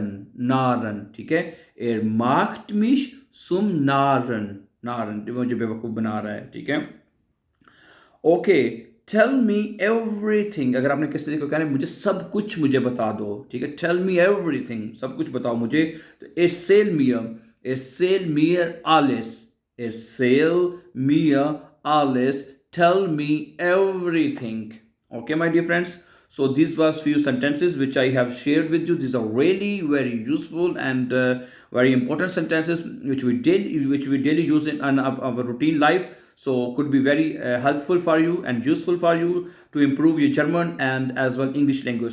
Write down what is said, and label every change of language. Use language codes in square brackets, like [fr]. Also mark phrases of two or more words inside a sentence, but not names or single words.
[de] नारन, [hi] ठीक है, [de] er macht mich zum Narren. [hi] नारन, वो मुझे बेवकूफ बना रहा है। ठीक है, ओके, [en] tell me everything, [hi] अगर आपने किसी को कहना है मुझे सब कुछ मुझे बता दो। ठीक है, [en] tell me everything, [hi] सब कुछ बताओ मुझे, तो [de] erzähl mir alles. erzähl mir alles, [en] tell me everything. okay my dear friends, So these was few sentences which I have shared with you. These are really very useful and very important sentences which we daily use in our routine life. So could be very helpful for you and useful for you to improve your German and as well English language.